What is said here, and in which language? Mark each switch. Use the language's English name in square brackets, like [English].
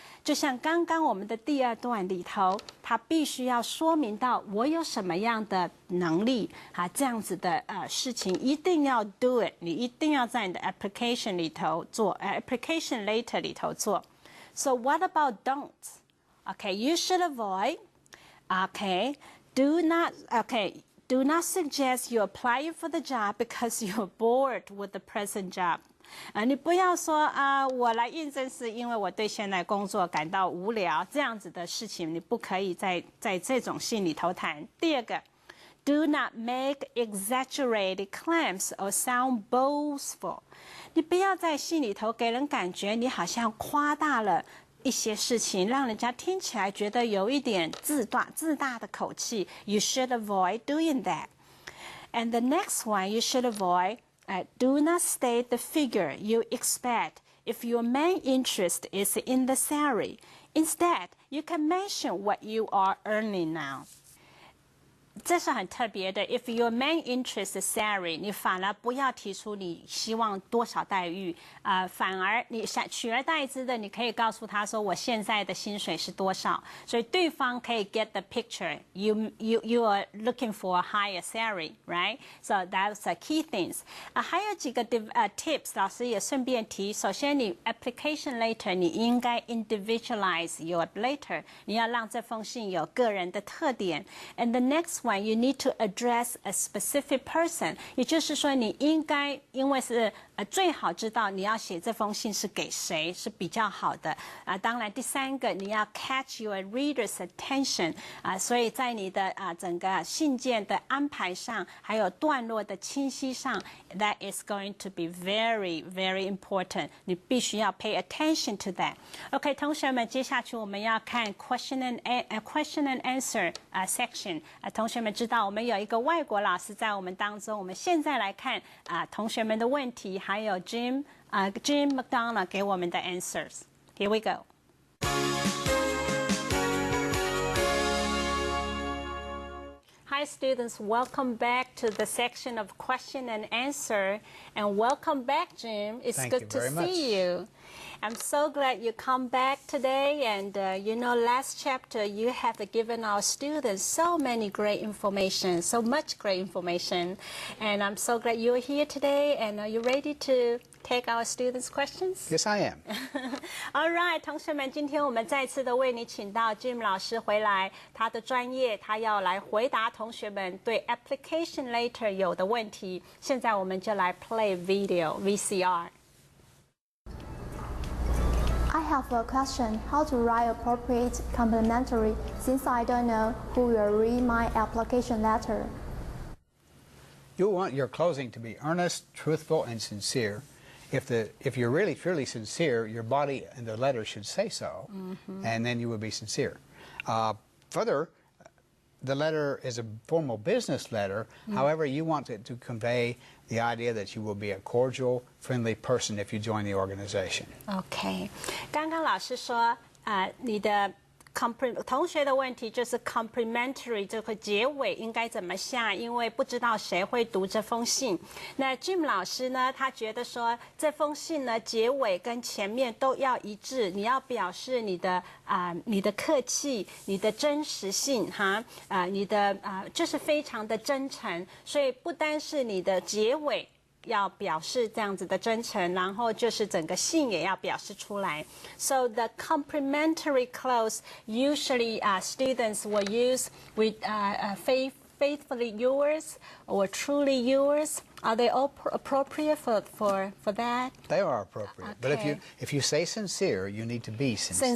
[Chinese] 就像刚刚我们的第二段里头，他必须要说明到我有什么样的能力这样子的事情一定要 do it，你一定要在你的 application 里头做application letter 里头做。 [English] So what about don'ts? Okay, you should avoid. Okay, do not suggest you apply for the job because you're bored with the present job. [Chinese] 你不要说我来应征是因为我对现在工作感到无聊，这样子的事情你不可以在这种信里头谈。 [English] 第二个，do not make exaggerated claims or sound boastful。 [Chinese] 你不要在信里头给人感觉你好像夸大了一些事情，让人家听起来觉得有一点自大的口气。 [English] You should avoid doing that. And the next one, you should avoid.Do not state the figure you expect if your main interest is in the salary. Instead, you can mention what you are earning now. [Chinese] 这是很特别的。 If your main interest is salary，你反而不要提出你希望多少待遇，反而你取而代之的，你可以告诉他说我现在的薪水是多少，所以对方可以 get the picture. [English] You are looking for a higher salary, right? So that's the key things. [Chinese] 还有几个tips， 老师也顺便提。首先，你 application letter 你应该 individualize your letter，你要让这封信有个人的特点。 [English] And the next one, you need to address a specific person. [Chinese] 也就是说，你应该因为是最好知道你要写这封信是给谁是比较好的当然，第三个你要 catch your reader's attention 所以在你的整个信件的安排上，还有段落的清晰上 ， that is going to be very, very important. 你必须要 pay attention to that. OK， 同学们，接下去我们要看 question and answer section. 同学们知道我们有一个外国老师在我们当中，我们现在来看同学们的问题，还有 Jim McDonough 给我们的 answers. [English] Here we go. Hi students, welcome back to the section of question and answer, and welcome back, Jim. It's good to see you. I'm so glad you come back today, and you know, last chapter you have given our students so many great information, so much great information, and I'm so glad you're here today. And are you ready to take our students' questions? Yes, I am. [Chinese] All right, 同学们，今天我们再次的为你请到 Jim 老师回来，他的专业，他要来回答同学们对 application letter 有的问题。现在我们就来 play video VCR. [English] I have a question, how to write appropriate complimentary, since I don't know who will read my application letter. You want your closing to be earnest, truthful, and sincere. If you're really truly sincere, your body and the letter should say so, and then you will be sincere. Further, the letter is a formal business letter. However, you want it to convey the idea that you will be a cordial, friendly person if you join the organization. [Chinese] OK，刚刚老师说你的同学的问题就是 complimentary 这个结尾应该怎么下，因为不知道谁会读这封信。那 Jim 老师呢，他觉得说这封信呢结尾跟前面都要一致，你要表示你的客气，你的真实性你的就是非常的真诚，所以不单是你的结尾要表示这样子的真诚，然后就是整个信也要表示出来。 [English] So the complimentary clause usually students will use with faithfully yours or truly yours. Are they all appropriate for that? They are appropriate. Okay. But if you say sincere, you need to be sincere.